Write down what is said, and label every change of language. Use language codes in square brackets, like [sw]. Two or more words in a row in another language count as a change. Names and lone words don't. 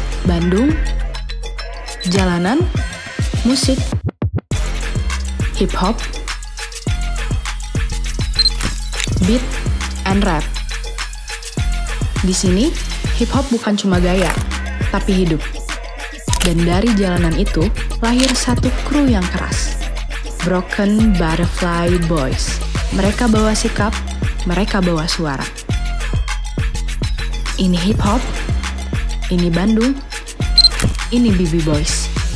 [id] Bandung, jalanan, musik, [en] hip hop, beat, and rap. [id] Di sini, hip hop bukan cuma gaya, tapi hidup. Dan dari jalanan itu, lahir satu kru yang keras. Broken Butterfly Boys. Mereka bawa sikap, mereka bawa suara. Ini hip hop, ini Bandung, ini BB Boys.